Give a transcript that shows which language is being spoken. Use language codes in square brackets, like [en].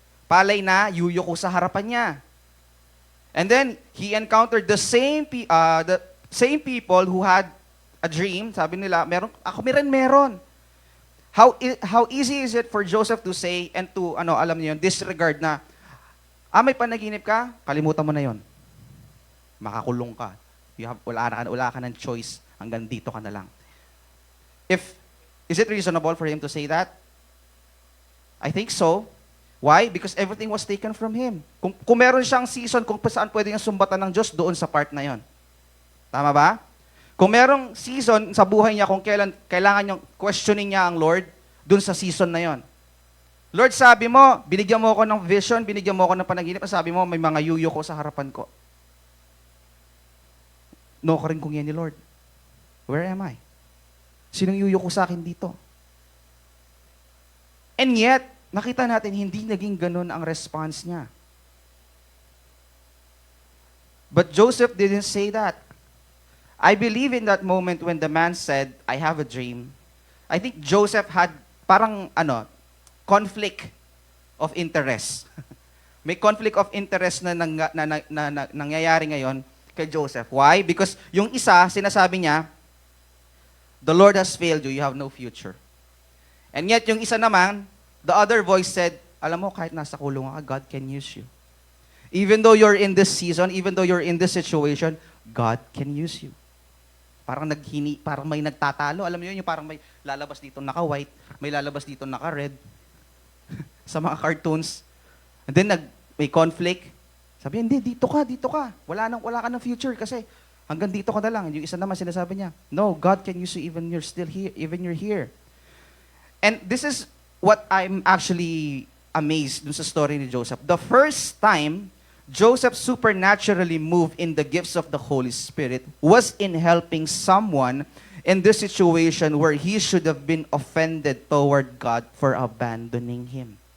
[tl] Palay na yuyuko sa harapan niya. [en] And then, he encountered the same people who had a dream. [tl] Sabi nila, ako meron. [en] How easy is it for Joseph to say and to, [tl] alam niyo yun, disregard na, may panaginip ka, kalimutan mo na yon. Makakulong ka. Wala ka ng choice, hanggang dito ka na lang. [en] Is it reasonable for him to say that? I think so. Why? Because everything was taken from him. [tl] Kung meron siyang season kung saan pwede niyang sumbatan ng Diyos, doon sa part na yon. Tama ba? Kung merong season sa buhay niya kung kailan kailangan niyang questioning niya ang Lord, doon sa season na yon. Lord, sabi mo, binigyan mo ako ng vision, binigyan mo ako ng panaginip, sabi mo, may mga yuyo ko sa harapan ko. No ka rin kung yan ni Lord. [en] Where am I? [tl] Sinong yuyo ko sa akin dito? And yet, nakita natin, hindi naging ganun ang response niya. [en] But Joseph didn't say that. I believe in that moment when the man said, I have a dream, I think Joseph had parang conflict of interest. [tl] May conflict of interest na nangyayari ngayon kay Joseph. Why? [en] Because [tl] yung isa, sinasabi niya, [en] the Lord has failed you, you have no future. And yet [tl] yung isa naman, [en] the other voice said, [tl] alam mo, kahit nasa kulungan ka, [en] God can use you. Even though you're in this season, even though you're in this situation, God can use you. [tl] Parang may nagtatalo. Alam mo yun, yung parang may lalabas dito naka-white, may lalabas dito naka-red. Sa mga cartoons. And then may conflict. Sabi, hindi, dito ka. Wala ka ng future kasi hanggang dito ka na lang. Yung isa naman sinasabi niya, [en] no, God can use you even you're still here, even you're here. And this is what I'm actually amazed [tl] dun sa story ni [en] Joseph. The first time Joseph supernaturally moved in the gifts of the Holy Spirit was in helping someone in this situation where he should have been offended toward God for abandoning him.